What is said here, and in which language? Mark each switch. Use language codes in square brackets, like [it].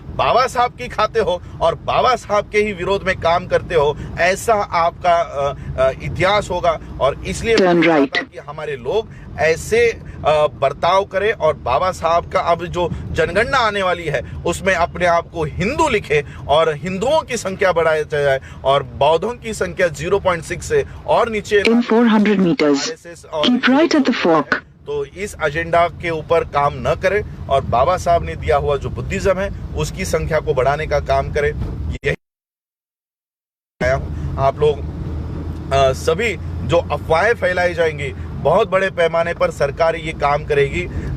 [hi] बाबा साहब की खाते हो और बाबा साहब के ही विरोध में काम करते हो, ऐसा आपका इतिहास होगा। और इसलिए कि हमारे लोग ऐसे बर्ताव करें और बाबा साहब का अब जो जनगणना आने वाली है उसमें अपने आप को हिंदू लिखे और हिंदुओं की संख्या बढ़ाई जाए और बौद्धों की संख्या 0.6 से और नीचे। [en] In 400 meters, keep right at the fork. [hi] तो इस एजेंडा के ऊपर काम न करें और बाबा साहब ने दिया हुआ जो बुद्धिज्म है उसकी संख्या को बढ़ाने का काम करें। यही आप लोग सभी जो अफवाहें फैलाई जाएंगी, बहुत बड़े पैमाने पर सरकार ये काम करेगी।